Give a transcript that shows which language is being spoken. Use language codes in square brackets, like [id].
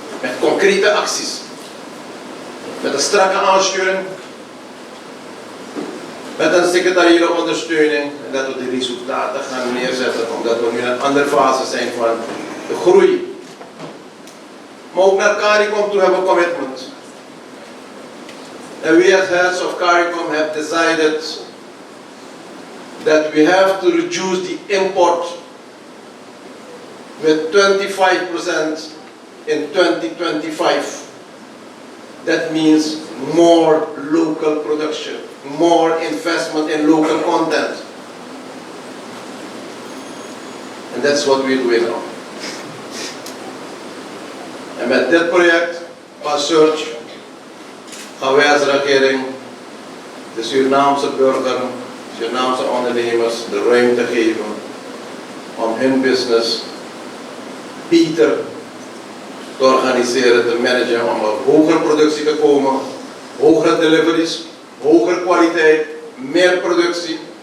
[nl] Met concrete acties. Met een strakke aansturing. Met een secretariële ondersteuning. En dat we de resultaten gaan neerzetten. Omdat we nu in een andere fase zijn van de groei. Maar ook naar CARICOM toe hebben we commitment. [en] And we as heads of CARICOM have decided that we have to reduce the import with 25% in 2025. That means more local production, more investment in local content. And that's what we're doing now. [nl] En met dit project van Search gaan wij als regering de Surinaamse burger, Surinaamse ondernemers de ruimte geven om hun business beter te organiseren, te managen, om op hogere productie te komen, hogere deliveries, hogere kwaliteit, meer productie.